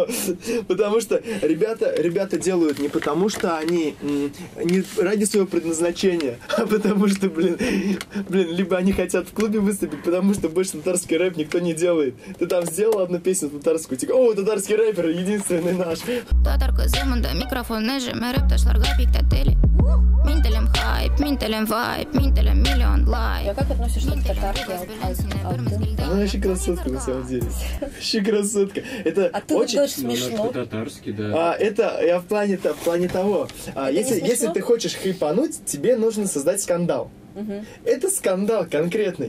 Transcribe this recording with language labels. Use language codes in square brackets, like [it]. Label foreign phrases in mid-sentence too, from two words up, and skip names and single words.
[ru] Потому что ребята делают не потому, что они не ради своего предназначения, а потому что, блин, либо они хотят в клубе выступить, потому что больше татарский рэп никто не делает. Ты там сделал одну песню татарскую, типа, о, татарский рэпер, единственный наш. [tt] Татар кызымында микрофонны жемереп ташларга пиктатели. Мин телем хайп, мин телем вайп, мин телем миллион лайк. [ru] А как относишься к татарке? Она вообще красотка на самом деле. Вообще красотка. Это а ты очень смешно. Татарский, да. Это я в плане того. Если ты хочешь хайпануть, тебе нужно создать скандал. Это скандал конкретный.